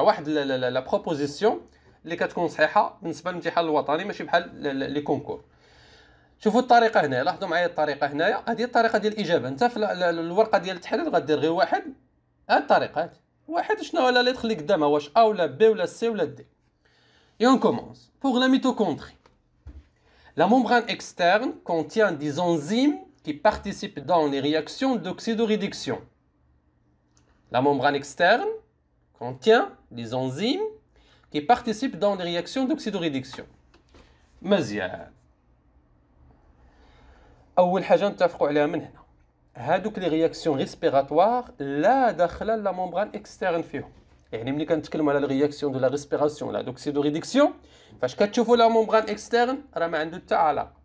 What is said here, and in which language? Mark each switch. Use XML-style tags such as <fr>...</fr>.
<ar>راه واحد لا بروبوزيسيون اللي كتكون صحيحه بالنسبه للامتحان الوطني ماشي بحال لي كونكور. شوفوا الطريقه هنا، لاحظوا معايا الطريقه هنايا، هذه الطريقه ديال الاجابه. انت في الورقه ديال التحرير غدير غير واحد، هاد الطريقه هادي واحد شنو هو اللي تخلي قدامها، واش ا ولا بي ولا سي ولا دي.</ar> <fr>Et on commence. Pour la mitochondrie, la membrane externe contient des enzymes qui participent dans les réactions d'oxydoréduction. La membrane externe contient des enzymes qui participent dans les réactions d'oxydoréduction.</fr> <ar>مزيان. أول حاجة نتفقوا عليها من هنا، هادوك لي رياكسيون ريسبيراتوار لا دخل لا ممبران اكسترن فيهم. يعني ملي كنتكلموا على رياكسيون دو لا ريسبيراسيون لا دوكسيدوريدكسيون، فاش كتشوفوا لا ممبران اكسترن راه ما عنده حتى علاقه.</ar>